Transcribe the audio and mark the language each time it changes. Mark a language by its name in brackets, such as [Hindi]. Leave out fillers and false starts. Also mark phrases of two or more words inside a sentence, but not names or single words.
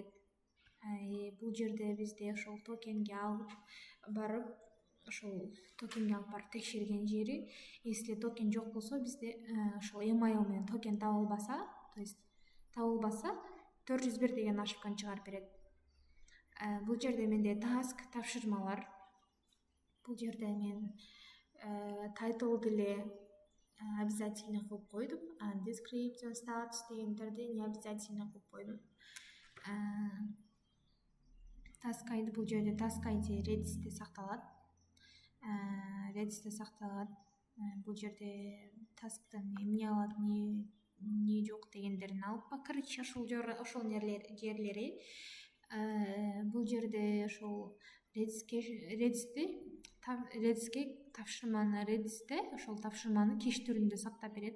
[Kyrgyz] Бул жерде бизде ошол токенге алып барып текшерген жери, если токен жок болсо, бизде ошол email менен токен табылбаса, [Russian] то есть [Kyrgyz] 401 деген ошибканы чыгарып берет. Бул жерде менде task, тапшырмалар. Бул жерде мен title деле обязательно кылып койдум. Description, status дегендерди [Russian] не обязательно [Kyrgyz] кылып койдум. [English] Task ID [Kyrgyz] бул жерде [English] task ID [Kyrgyz] redis'те сакталат. Бул жерде tasktын эмне алат, эмне жок дегендерин алып, короче, ошол жерлери. Бул жерде ошол redis'ке тапшырманы redis'те ошол тапшырманы кеш түрүндө сактап берет.